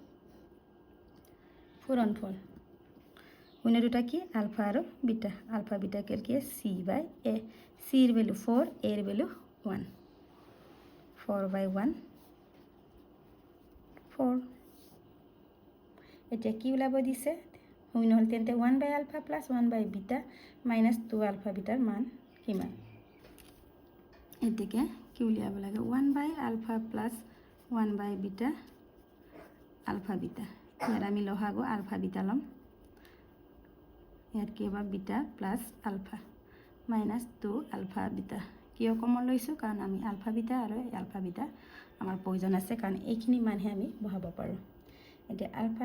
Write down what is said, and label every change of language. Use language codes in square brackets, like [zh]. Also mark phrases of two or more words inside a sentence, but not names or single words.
[as] পূৰণফল শূন্য দুটা কি আলফা আৰু বিটা আলফা বিটা কি c/a c ৰ ভ্যালু 4 a ৰ ভ্যালু 1 4/1 4 এতিয়া কি ওলাব দিছে শূন্য হল তেন্তে 1/α + 1/β - 2α βৰ মান কিমান এতিকে কি উলিয়াব লাগে 1/α + 1/β আলফা বিটা ইয়াত আমি লহাগো আলফা বিটা লম ইয়াত কি হ'ব বিটা প্লাস আলফা -2α বিটা কিয় কমন লৈছো কাৰণ আমি আলফা বিটা আৰু আলফা বিটা আমাৰ প্ৰয়োজন আছে কাৰণ এইখিনি মানহে আমি বহাব পাৰো এতিয়া আলফা